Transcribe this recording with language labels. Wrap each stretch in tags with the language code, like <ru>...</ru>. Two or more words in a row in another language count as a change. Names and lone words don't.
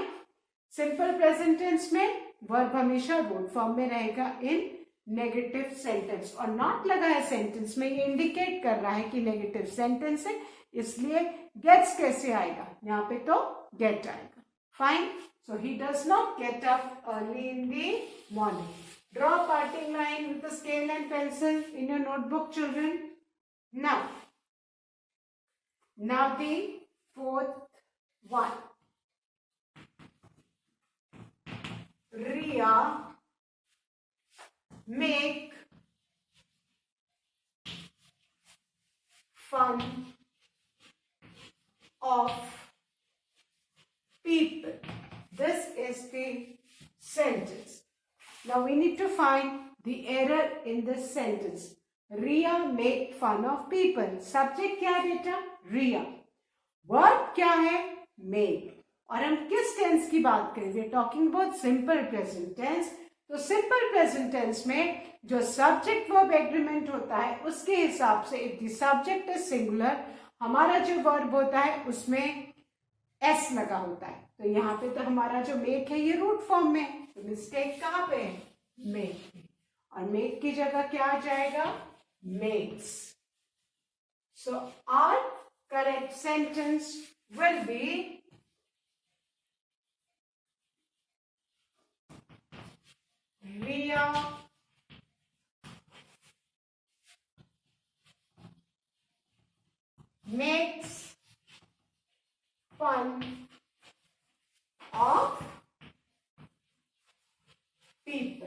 <en>simple present tense</en> <hi>में वर्ब हमेशा</hi> <en>root form</en> <hi>में रहेगा</hi> <en>in negative sentence.</en> <hi>और नॉट लगा है सेंटेंस में, ये इंडिकेट कर रहा है कि</hi> <en>negative sentence</en> <hi>है, इसलिए गेट्स कैसे आएगा, यहाँ पे तो गेट आएगा.</hi> <en>फाइन. So he does not get up early in the morning. Draw a parting line with a scale and pencil in your notebook, children. Now the fourth one. Ria make fun of people. This is the sentence. Now we need to find the error in this sentence. Ria make fun of people. Subject</en> <hi>क्या है बेटा?</hi> <en>Ria.</en> <hi>Verb क्या है? Make. और हम किस टेंस की बात करें?</hi> <en>We are talking about simple present tense. तो simple present tense</en> <hi>में जो</hi> <en>subject verb agreement</en> <hi>होता है उसके हिसाब से</hi> <en>if the subject is singular,</en> <hi>हमारा जो verb होता है उसमें s लगा होता है. तो यहाँ पे तो हमारा जो make है ये</hi> <en>root form</en> <hi>में है, तो मिस्टेक कहाँ पे है? मेक पे. और मेक की जगह क्या आ जाएगा?</hi> <en>मेक्स. So our correct sentence will be Ria makes fun of people.</en>